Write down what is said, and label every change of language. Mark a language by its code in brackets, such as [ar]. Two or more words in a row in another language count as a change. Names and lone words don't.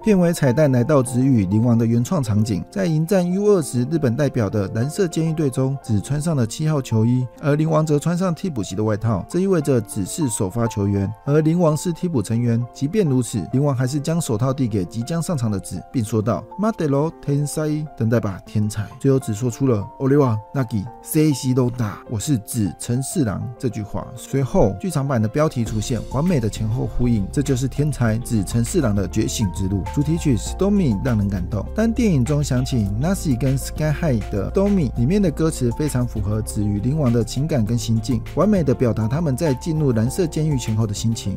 [zh] 片尾彩蛋来到子与灵王的原创场景，在迎战 U20 日本代表的蓝色监狱队中，子穿上了7号球衣，而灵王则穿上替补席的外套，这意味着子是首发球员，而灵王是替补成员。即便如此，灵王还是将手套递给即将上场的子，并说道： [ja] 待てろ天才， [zh] 等待吧天才。最后只说出了 [ja] 俺はナギセイシロダ， [zh] 我是子成四郎这句话。随后剧场版的标题出现，完美的前后呼应，这就是天才子成四郎的觉醒之路。主题曲 Stormy 让人感动，当电影中响起 Nasi 跟 Sky High 的 Stormy， 里面的歌词非常符合子与灵王的情感跟心境，完美的表达他们在进入蓝色监狱前后的心情。